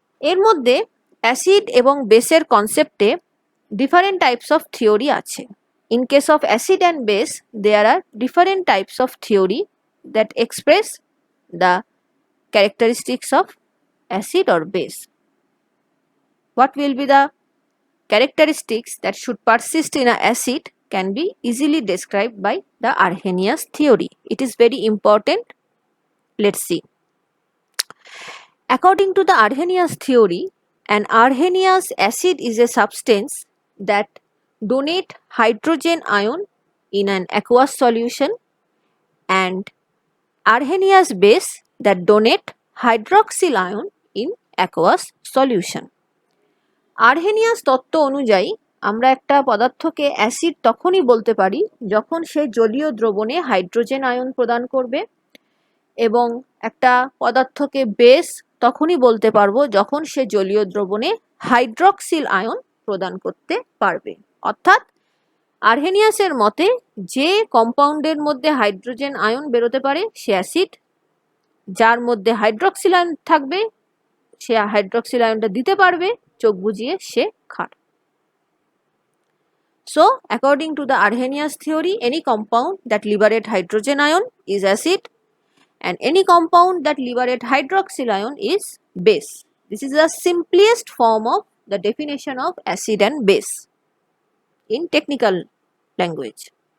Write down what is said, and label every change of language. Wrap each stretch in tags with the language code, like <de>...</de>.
<bn>এর মধ্যে অ্যাসিড এবং বেসের কনসেপ্টে</bn> <en>different types of theory</en> <bn>আছে।</bn> <en>In case of acid and base, there are different types of theory that express the characteristics of acid or base. What will be the characteristics that should persist in an acid can be easily described by the Arrhenius theory. It is very important. Let's see. According to the Arrhenius theory, an Arrhenius acid is a substance that donate hydrogen ion in an aqueous solution and Arrhenius base that donate hydroxyl ion in aqueous solution.</en> <bn>Arrhenius তত্ত্ব অনুযায়ী আমরা একটা পদার্থকে acid তখনই বলতে পারি যখন সে জলীয় দ্রবণে হাইড্রোজেন আয়ন প্রদান করবে, এবং একটা পদার্থকে বেস তখনই বলতে পারবো যখন সে জলীয় দ্রবণে হাইড্রক্সিল আয়ন প্রদান করতে পারবে। অর্থাৎ আরহেনিয়াসের মতে যে কম্পাউন্ডের মধ্যে হাইড্রোজেন আয়ন বেরোতে পারে সে অ্যাসিড, যার মধ্যে হাইড্রক্সিল আয়ন থাকবে সে হাইড্রক্সিল আয়নটা দিতে পারবে চোখ বুজিয়ে, সে ক্ষার।</bn> <en>So according to the Arrhenius theory, any compound that liberate hydrogen ion is acid and any compound that liberate hydroxyl ion is base. This is the simplest form of the definition of acid and base in technical language.</en>